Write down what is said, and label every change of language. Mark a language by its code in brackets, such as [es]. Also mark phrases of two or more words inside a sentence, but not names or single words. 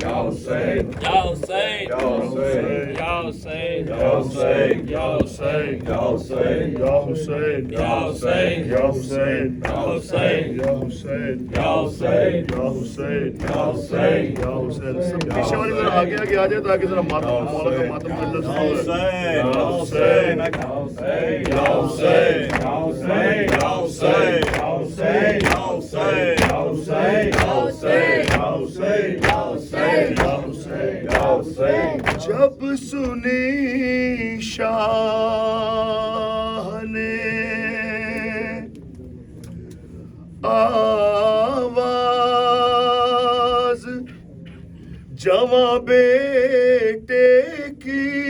[ar] Hussein, يا حسين, يا حسين, يا حسين, يا حسين, يا حسين, يا حسين, يا حسين, يا حسين, يا حسين, يا حسين, يا حسين, يا حسين, يا حسين, يا حسين, يا حسين. [hi] सब पीछे वाले जरा आगे आगे आ जाए ताकि जरा मातम मौला का मातम मिल [ar] Ya [hi] जाए. [ar] حسين، يا حسين، يا حسين، يا حسين، يا حسين، يا حسين، يا حسين، يا حسين، يا حسين، يا حسين، يا حسين، يا حسين، يا حسين، يا حسين. [hi] जब सुनी शाह ने आवाज जवां बेटे की